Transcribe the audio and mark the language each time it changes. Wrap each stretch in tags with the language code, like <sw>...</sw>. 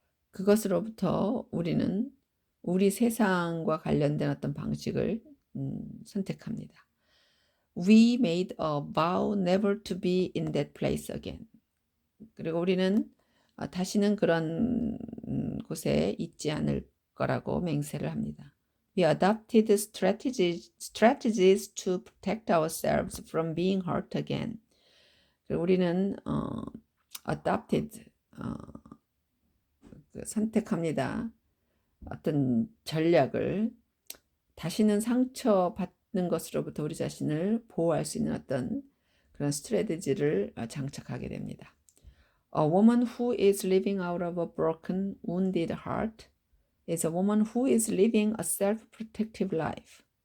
<ko>그것으로부터 우리는 우리 세상과 관련된 어떤 방식을 선택합니다.</ko> <en>We made a vow never to be in that place again.</en> <ko>그리고 우리는 다시는 그런 곳에 있지 않을 거라고 맹세를 합니다.</ko> <en>We adopted strategies to protect ourselves from being hurt again.</en> <ko>그리고 우리는 adopted 선택합니다. 어떤 전략을 다시는 상처받는 것으로부터 우리 자신을 보호할 수 있는 어떤 그런 스트래티지를 장착하게 됩니다.</ko> <en>A woman who is living out of a broken, wounded heart is a woman who is living a self-protective life.</en>